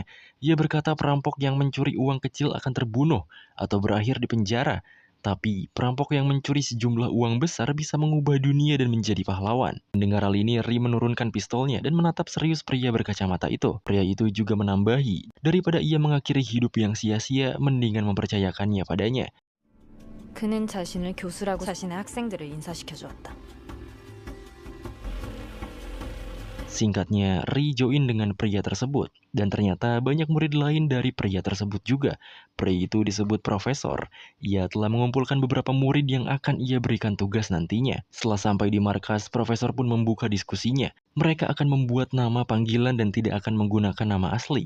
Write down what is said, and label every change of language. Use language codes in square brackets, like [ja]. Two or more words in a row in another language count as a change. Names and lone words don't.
[id] Ia berkata perampok yang mencuri uang kecil akan terbunuh atau berakhir di penjara. Tapi, perampok yang mencuri sejumlah uang besar bisa mengubah dunia dan menjadi pahlawan. Mendengar hal ini, Ri menurunkan pistolnya dan menatap serius pria berkacamata itu. Pria itu juga menambahi, daripada ia mengakhiri hidup yang sia-sia, mendingan mempercayakannya padanya. [ko] 그는 자신을 교수라고 자신의 학생들을 인사시켜 주었다. [id] Singkatnya, Ri join dengan pria tersebut, dan ternyata banyak murid lain dari pria tersebut juga. Pria itu disebut profesor. Ia telah mengumpulkan beberapa murid yang akan ia berikan tugas nantinya. Setelah sampai di markas, profesor pun membuka diskusinya. Mereka akan membuat nama panggilan dan tidak akan menggunakan nama asli.